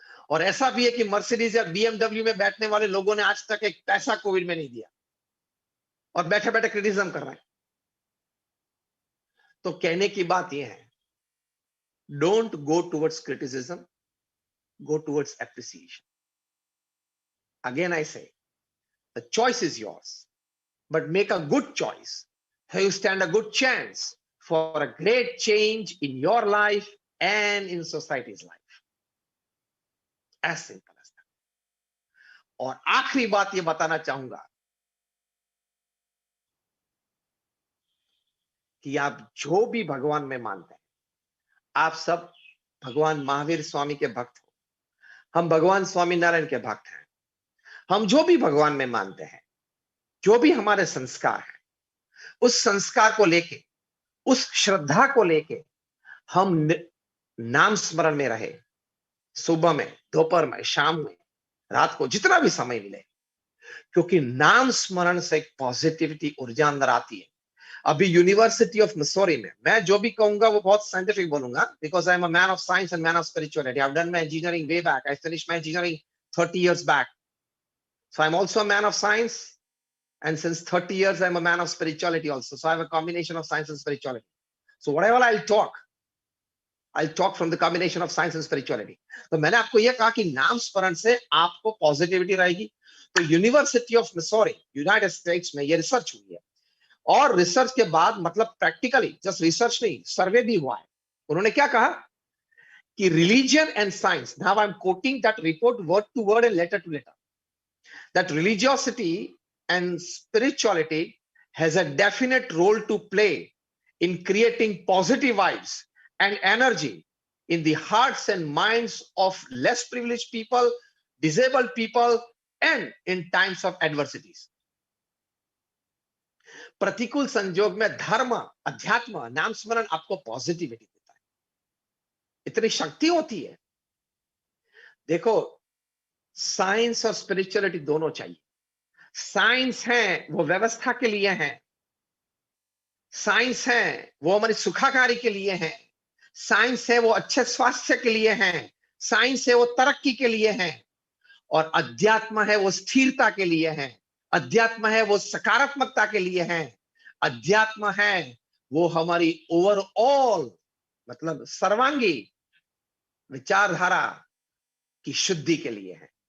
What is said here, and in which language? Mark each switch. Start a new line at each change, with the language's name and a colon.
Hindi: और ऐसा भी है कि मर्सिडीज या BMW में बैठने वाले लोगों ने आज तक एक पैसा कोविड में नहीं दिया, और बैठे बैठे क्रिटिसिज्म कर रहे हैं. तो कहने की बात यह है,
English: Don't go towards criticism, go towards appreciation. Again I say, the choice is yours, but make a good choice. You stand a good chance for a great change in your life and in society's life. As simple as that.
Hindi: और आखिरी बात ये बताना चाहूंगा कि आप जो भी भगवान में मानते हैं, आप सब भगवान महावीर स्वामी के भक्त हो, हम भगवान स्वामी नारायण के भक्त हैं. हम जो भी भगवान में मानते हैं, जो भी हमारे संस्कार हैं, उस संस्कार को लेके, उस श्रद्धा को लेके हम नाम स्मरण में रहे. सुबह में, दोपहर में, शाम में, रात को, जितना भी समय मिले, क्योंकि नाम स्मरण से एक पॉजिटिविटी ऊर्जा अंदर आती है। अभी यूनिवर्सिटी ऑफ मिसौरी में मैं जो भी कहूंगा वो बहुत साइंटिफिक बोलूंगा,
English: Because I am a man of science and man of spirituality. I have done my engineering way back, I finished my engineering 30 years back, so I'm also a man of science, and since 30 years I'm a man of spirituality also, so I have a combination of science and spirituality. So whatever I'll talk from the combination of science and spirituality.
Hindi: तो मैंने आपको यह कहा कि नाम स्मरण से आपको पॉजिटिविटी रहेगी। तो university of Missouri United states में ये रिसर्च हुई है, और रिसर्च के बाद मतलब प्रैक्टिकली जस्ट रिसर्च नहीं, सर्वे भी हुआ है। उन्होंने क्या कहा कि
English: Religion and science, now I am quoting that report word to word and letter to letter, that religiosity and spirituality has a definite role to play in creating positive vibes and energy in the hearts and minds of less privileged people, disabled people, and in times of adversities.
Hindi: प्रतिकूल संजोग में धर्म, अध्यात्म, नाम स्मरण आपको positivity देता है, इतनी शक्ति होती है। देखो, साइंस और स्पिरिचुअलिटी दोनों चाहिए। साइंस है वो व्यवस्था के लिए है, साइंस है वो हमारी सुखाकारी के लिए है, साइंस है वो अच्छे स्वास्थ्य के लिए है, साइंस है वो तरक्की के लिए है, और अध्यात्म है वो स्थिरता के लिए है, अध्यात्म है वो सकारात्मकता के लिए है, अध्यात्म है वो हमारी ओवरऑल मतलब सर्वांगी विचारधारा की शुद्धि के लिए है।